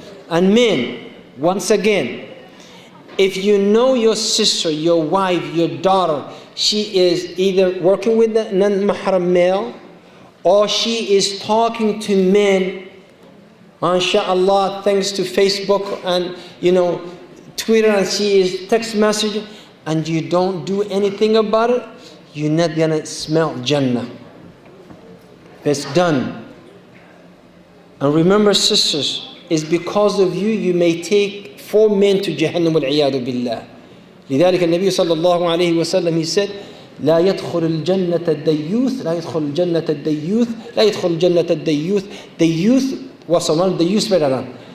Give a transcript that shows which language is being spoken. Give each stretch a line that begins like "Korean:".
English: And men, once again, if you know your sister, your wife, your daughter, she is either working with a non-mahram male or she is talking to men, MashaAllah, thanks to Facebook and Twitter, and she is text messaging, and you don't do anything about it, you're not gonna smell Jannah. It's done. And remember, sisters, it's because of you, you may take 4 men to Jahannam wal-'iyadu billah.
Arabic: لذلك النبي صلى الله عليه وسلم,
English: he said,
Arabic: لا يدخل الجنة الديوث لا يدخل الجنة الديوث لا يدخل الجنة الديوث.
English: The youth was someone, the youth better than.